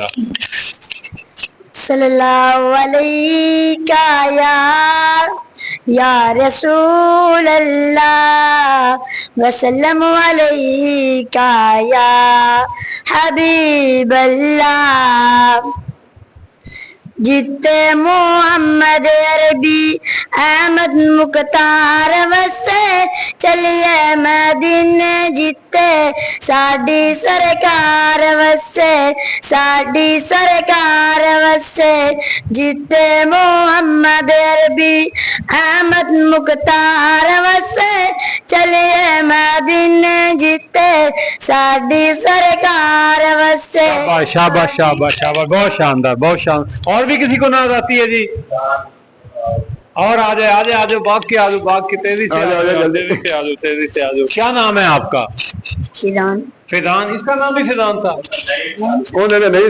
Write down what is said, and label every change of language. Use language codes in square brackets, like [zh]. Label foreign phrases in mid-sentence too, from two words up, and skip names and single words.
[ar] صلی اللہ علیہ یا رسول اللہ وسلم علیکہ یا حبیب اللہ. [pa] جتے محمد عربی احمد مختار وسے چلیے مدینے, جتے ساڈی سرکار وسے, ساڈی سرکار وسے, جتے محمد عربی احمد مختار وسے چلیے مدینے, جتے ساڈی سرکار وسے. [ur] شاباش شاباش شاباش شاباش, بہت شاندار بہت شاندار. اور بھی کسی کو نعت آتی ہے جی؟ اور آ جائے آ جائے آ جاؤ, باغ کے آ جاؤ, باغ کی تیزی سے آ جاؤ, تیزی سے آ جاؤ, تیزی سے آ جاؤ. کیا نام ہے آپ کا؟ فیضان. فیضان, اس کا نام بھی فیضان تھا؟ انہوں نے نہیں